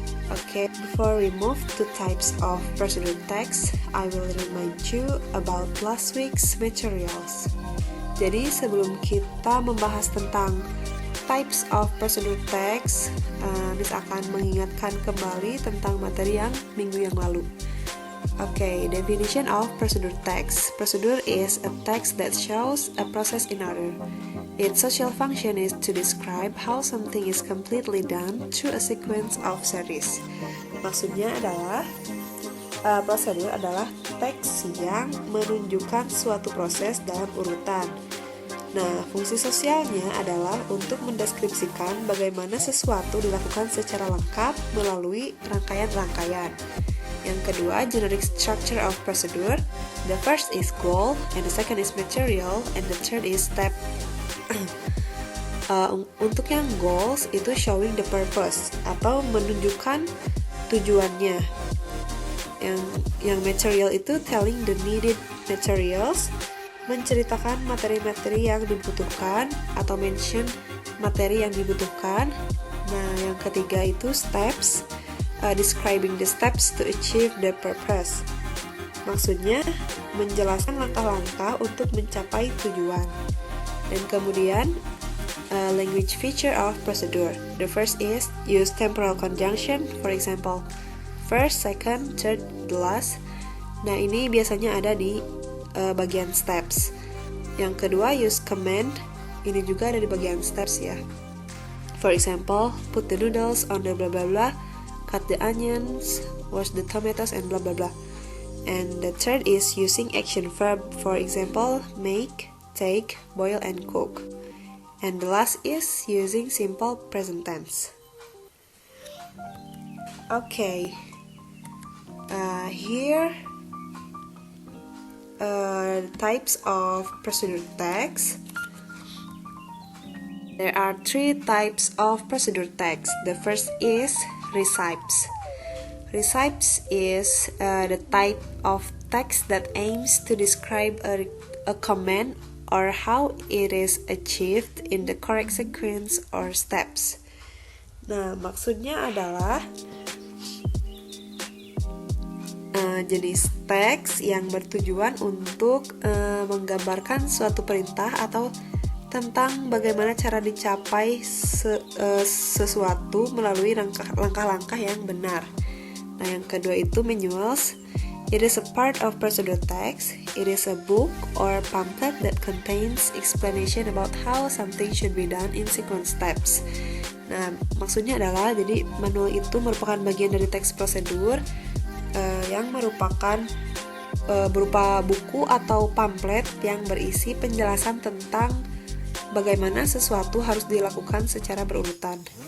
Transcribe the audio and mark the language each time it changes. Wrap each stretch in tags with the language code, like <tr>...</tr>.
<en>Okay, before we move to types of procedure text, I will remind you about last week's materials.</en> <id>Jadi sebelum kita membahas tentang</id> <en>types of procedure text,</en> <id>Miss akan mengingatkan kembali tentang materi yang minggu yang lalu.</id> <en>Okay, definition of procedure text. Procedure is a text that shows a process in order. Its social function is to describe how something is completely done through a sequence of series.</en> <id>Maksudnya adalah prosedur adalah teks yang menunjukkan suatu proses dalam urutan. Nah, fungsi sosialnya adalah untuk mendeskripsikan bagaimana sesuatu dilakukan secara lengkap melalui rangkaian-rangkaian. Yang kedua,</id> <en>generic structure of procedure. The first is goal, and the second is material, and the third is step.</en> <id>Untuk yang goals itu</id> <en>showing the purpose</en> <id>atau menunjukkan tujuannya. Yang material itu</id> <en>telling the needed materials,</en> <id>menceritakan materi-materi yang dibutuhkan atau mention materi yang dibutuhkan. Nah, yang ketiga itu</id> <en>steps, describing the steps to achieve the purpose.</en> <id>Maksudnya menjelaskan langkah-langkah untuk mencapai tujuan. Dan kemudian</id> <en>language feature of procedure. The first is use temporal conjunction, for example, first, second, third, the last.</en> <id>Nah, ini biasanya ada di bagian steps. Yang kedua,</id> <en>use command.</en> <id>Ini juga ada di bagian steps ya.</id> <en>For example, put the noodles on the blah blah blah, cut the onions, wash the tomatoes, and blah blah blah. And the third is using action verb. For example, make, take, boil, and cook. And the last is using simple present tense. Okay. Here types of procedure text. There are 3 types of procedure text. The first is recipes. Recipes is the type of text that aims to describe a command or how it is achieved in the correct sequence or steps.</en> <id>Nah, maksudnya adalah jenis teks yang bertujuan untuk menggambarkan suatu perintah atau tentang bagaimana cara dicapai sesuatu melalui langkah-langkah yang benar. Nah, yang kedua itu manuals.</id> <en>It is a part of procedure text. It is a book or pamphlet that contains explanation about how something should be done in sequence steps.</en> <id>Nah, maksudnya adalah jadi manual itu merupakan bagian dari teks prosedur yang merupakan berupa buku atau pamflet yang berisi penjelasan tentang bagaimana sesuatu harus dilakukan secara berurutan.</id>